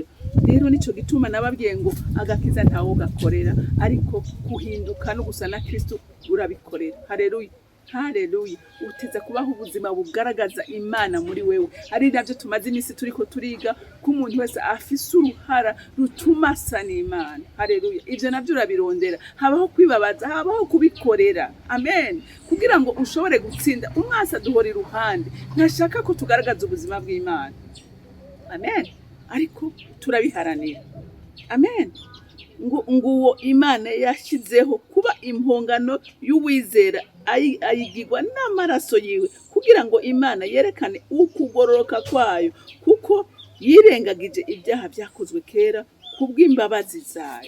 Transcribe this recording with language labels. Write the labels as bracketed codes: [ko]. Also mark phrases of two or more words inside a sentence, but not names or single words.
[rn] Rero nico gituma nababwiye ngo agakiza ntawo gakorera, ariko kuhinduka no gusa na Kristo urabikorera. Haleluya. Haleluya. Uteza kubaho ubuzima bugaragaza Imana muri wewe. Ari navyo tumaze imisi turiko turiga ko umuntu wese afise uruhara rutuma asa n'Imana. Haleluya. Ivyo navyo urabirondera. Habaho kwibabaza, habaho kubikorera. Amen. Kugira ngo ushobore gutsinda, umwasa duhora iruhande. Ntashaka ko tugaragaza ubuzima bw'Imana. Amen. Ariko turabiharanira. Amen. Nguwo Imana yashizeho kuba impongano y'uwizera ayigirwa n'amaraso yiwe, kugira ngo Imana yerekane ukugororoka kwayo, kuko yirengagije ibyaha byakozwe kera kubw'imbabazi zayo.